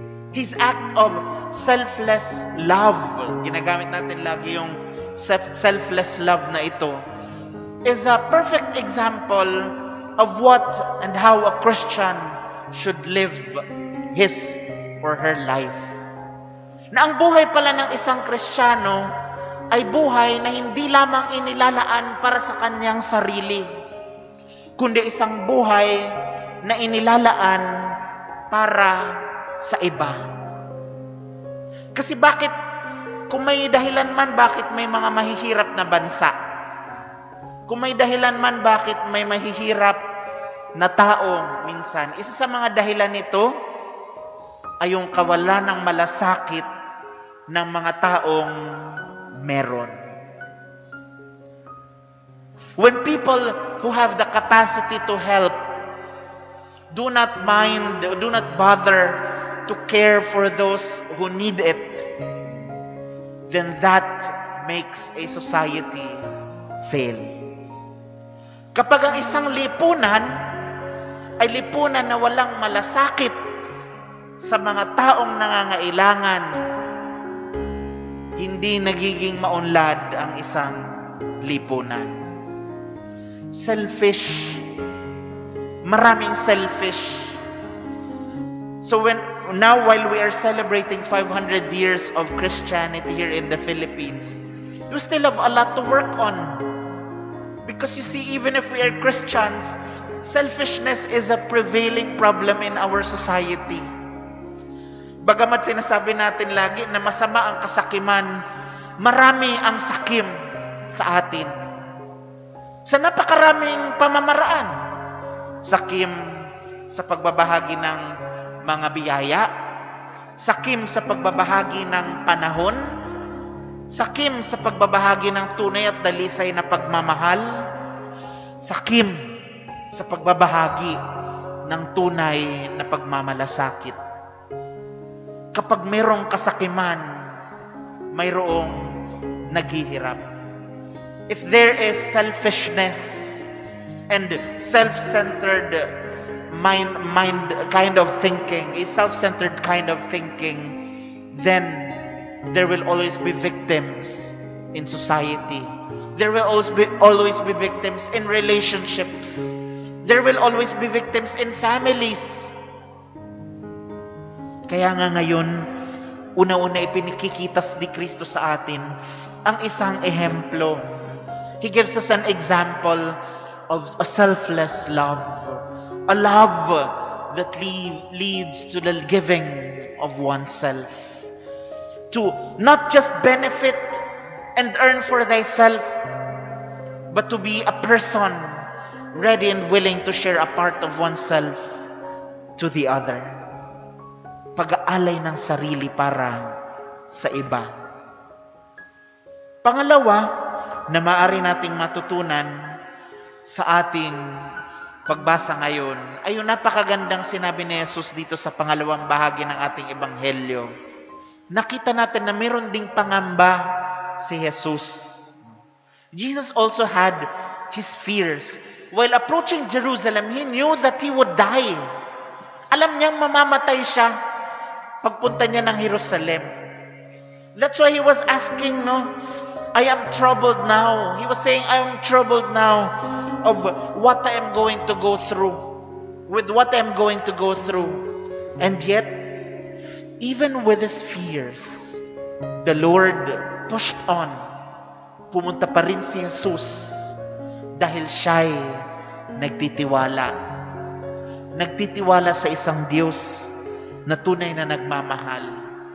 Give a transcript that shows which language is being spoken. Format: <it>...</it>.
<en>His act of selfless love.</en> <tl>Ginagamit natin lagi yung selfless love na ito.</tl> <en>Is a perfect example of what and how a Christian should live his or her life.</en> <tl>Na ang buhay pala ng isang Kristiyano ay buhay na hindi lamang inilalaan para sa kanyang sarili, kundi isang buhay na inilalaan para sa iba. Kasi kung may dahilan man bakit may mga mahihirap na bansa, kung may dahilan man bakit may mahihirap na tao minsan, isa sa mga dahilan nito ay yung kawalan ng malasakit ng mga taong meron.</tl> <en>When people who have the capacity to help do not bother to care for those who need it, then that makes a society fail.</en> <tl>Kapag ang isang lipunan ay lipunan na walang malasakit sa mga taong nangangailangan, hindi nagiging maunlad ang isang lipunan. Selfish. Maraming selfish.</tl> <en>So now while we are celebrating 500 years of Christianity here in the Philippines, we still have a lot to work on. Because you see, even if we are Christians, selfishness is a prevailing problem in our society.</en> <tl>Bagamat sinasabi natin lagi na masama ang kasakiman, marami ang sakim sa atin. Sa napakaraming pamamaraan. Sakim sa pagbabahagi ng mga biyaya, sakim sa pagbabahagi ng panahon, sakim sa pagbabahagi ng tunay at dalisay na pagmamahal, sakim sa pagbabahagi ng tunay na pagmamalasakit. Kapag mayroong kasakiman, mayroong naghihirap.</tl> <en>If there is selfishness and self-centered mind kind of thinking, a self-centered kind of thinking, then there will always be victims in society. There will always be victims in relationships. There will always be victims in families.</en> <tl>Kaya nga ngayon, una-una ipinikikitas ni Kristo sa atin ang isang ehemplo.</tl> <en>He gives us an example of a selfless love. A love that leads to the giving of oneself. To not just benefit and earn for thyself, but to be a person ready and willing to share a part of oneself to the other.</en> <tl>Pag-aalay ng sarili para sa iba. Pangalawa, na maaari nating matutunan sa ating pagbasa ngayon ay yung napakagandang sinabi ni Jesus dito sa pangalawang bahagi ng ating ebanghelyo. Nakita natin na meron ding pangamba si Jesus.</tl> <en>Jesus also had his fears. While approaching Jerusalem, he knew that he would die.</en> <tl>Alam niyang mamamatay siya pagpunta niya ng Jerusalem.</tl> <en>That's why he was asking, I am troubled now. He was saying, I am troubled now of what I am going to go through. With what I am going to go through. And yet, even with his fears, the Lord pushed on.</en> <tl>Pumunta pa rin si Jesus dahil siya'y nagtitiwala. Nagtitiwala sa isang Diyos na tunay na nagmamahal.</tl>